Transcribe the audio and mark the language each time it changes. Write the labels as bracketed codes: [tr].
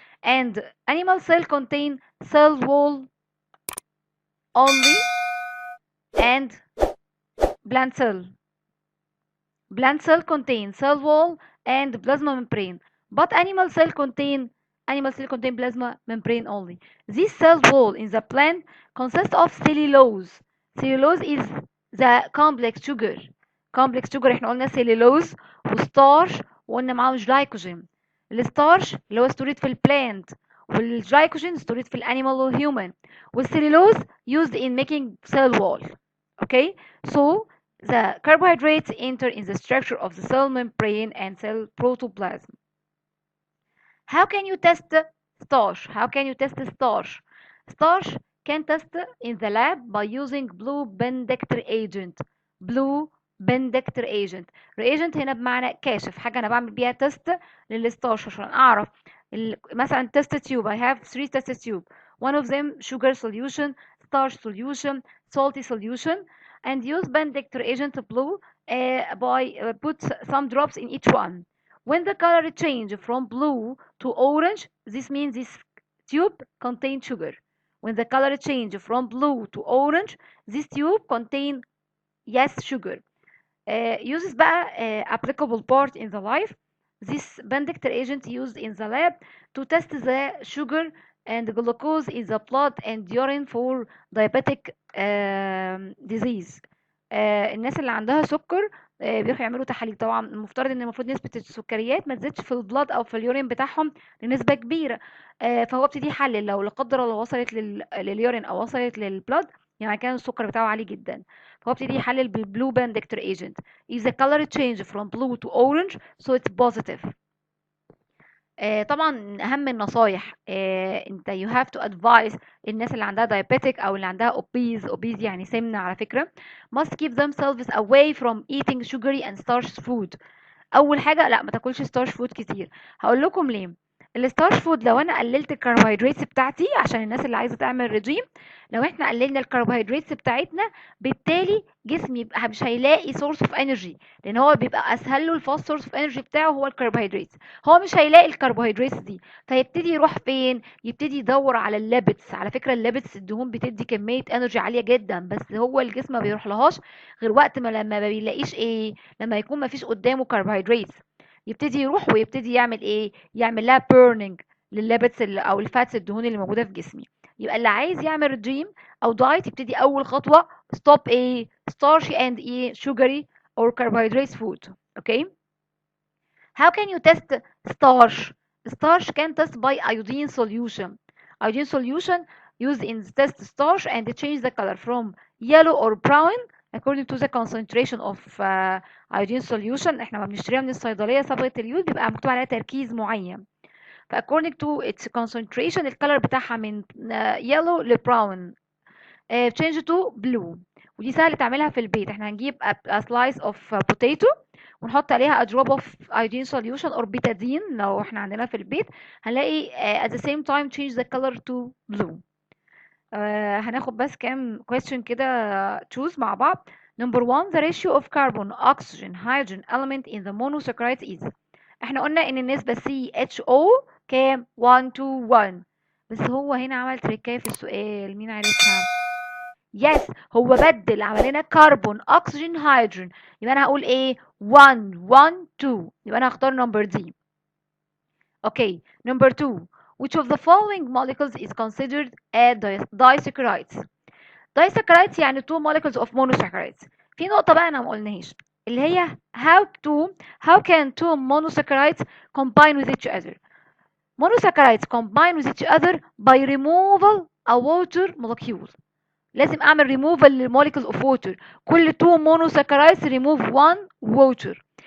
[en] And animal cell contain cell wall only and plant cell. Plant cell contain cell wall and plasma membrane, but animal cell contain plasma membrane only. This cell wall in the plant consists of cellulose. Cellulose is the complex sugar. complex sugar [ar] احنا قلنا cellulose وستارش وقلنا معاهم جلايكوجين. الستارش اللي هو stored في البلانت والجلايكوجين stored في الانيمال والهيومن والcellulose [en] used in making cell wall. Okay, so the carbohydrates enter in the structure of the cell membrane and cell protoplasm. How can you test starch? How can you test starch? Starch can test in the lab by using blue Bendict reagent. blue Bendict reagent. [ar] reagent هنا بمعنى كاشف، حاجة أنا بعمل بيها تest للستارش عشان أعرف مثلا test tube. [en] I have 3 test tube. One of them sugar solution, starch solution, salty solution, and use Bendict reagent blue by put some drops in each one. When the color change from blue to orange, this means this tube contains sugar. When the color change from blue to orange, this tube contain yes sugar. Uses بقى applicable part in the life. This Bendict agent used in the lab to test the sugar and glucose in the blood and urine for diabetic disease. [ar] الناس اللي عندها سكر بيروحوا يعملوا تحاليل. طبعا المفروض نسبة السكريات ما تزيدش في البلاد او في اليورين بتاعهم لنسبة كبيرة. فهو ابتدي يحلل لو لا قدر الله وصلت لليورين او وصلت للبلاد، يعني كان السكر بتاعه عالي جدا، فهو ابتدي يحلل بالبلو باندكتور agent. [en] If the color change from blue to orange so it's positive. [ar] طبعا اهم النصايح انت [en] you have to advise [ar] الناس اللي عندها diabetic او اللي عندها obese يعني سمنة على فكرة [en] must keep themselves away from eating sugary and starch food. [ar] اول حاجة لا ما تاكلش starch food كتير. هقول لكم ليه. الستارش فود لو انا قللت الكربوهيدرات بتاعتي عشان الناس اللي عايزه تعمل ريجيم، لو احنا قللنا الكربوهيدرات بتاعتنا بالتالي جسمي يبقى مش هيلاقي سورس اوف انرجي، لان هو بيبقى اسهل له الفاست سورس اوف انرجي بتاعه هو الكربوهيدرات. هو مش هيلاقي الكربوهيدرات دي، فيبتدي يروح فين؟ يبتدي يدور على الليبتس. على فكره الليبتس الدهون بتدي كميه انرجي عاليه جدا، بس هو الجسم ما بيروح لهاش غير وقت ما لما ما بيلاقيش ايه، لما يكون ما فيش قدامه كربوهيدرات يبتدي يروح ويبتدي يعمل ايه، يعمل لها بيرنينج للليبتس او الفاتس الدهون اللي موجوده في جسمي. يبقى اللي عايز يعمل رجيم او دايت يبتدي اول خطوه ستوب ايه، starchy and ايه [en] sugary or carbohydrates food. Okay. How can you test starch? Starch can test by iodine solution. Iodine solution used in the test starch and change the color from yellow or brown according to the concentration of iodine solution. [ar] احنا ما بنشتريها من الصيدليه صبغه اليود بيبقى مكتوب عليها تركيز معين. [en] ف according to its concentration الكالر بتاعها من yellow ل brown change to blue. [ar] ودي سهل تعملها في البيت. احنا هنجيب [en] a slice of potato ونحط عليها a drop of iodine solution or betadine [ar] لو احنا عندنا في البيت، هنلاقي [en] at the same time change the color to blue. [ar] هناخد بس كام question كده choose مع بعض. [en] Number 1 the ratio of carbon, oxygen, hydrogen element in the monosaccharides is. [ar] احنا قلنا ان النسبة CHO كام 1 to 1، بس هو هنا عمل تريكاية في السؤال، مين عارفها؟ يس هو بدل عمل لنا كربون اكسجين هيدروجين، يبقى انا هقول ايه 1 1 2، يبقى انا هختار نمبر دي. [en] Okay number 2 which of the following molecules is considered a disaccharides. disaccharides يعني two molecules of monosaccharides. [ar] في نقطة بقى انا ما قلناهاش اللي هي [en] how can two monosaccharides combine with each other. monosaccharides combine with each other by removal a water molecule. [ar] لازم اعمل ريموفال للموليكولز اوف ووتر، كل 2 مونوساكرايدز ريموف 1 ووتر.